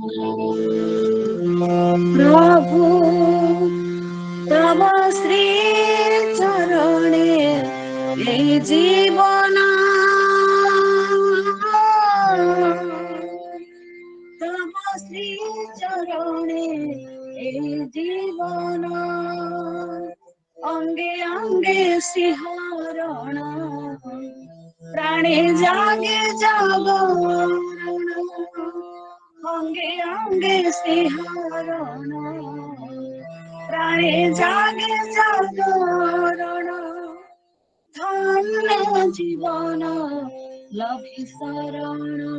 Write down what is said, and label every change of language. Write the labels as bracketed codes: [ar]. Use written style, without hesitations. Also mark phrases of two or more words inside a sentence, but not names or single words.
[or] ପ୍ରଭୁ ତବ ଶ୍ରୀ ଚରଣେ ଏ ଜୀବନ, ତବ ଶ୍ରୀ ଚରଣେ ଏ ଜୀବନ, ଅଙ୍ଗେ ଅଙ୍ଗେ ଶିହରଣ, [bn] প্রাণে জাগে জাগরণ, অঙ্গে অঙ্গে শিহরণ, প্রাণে জাগে জাগরণ ধন্য জীবন লভি শরণ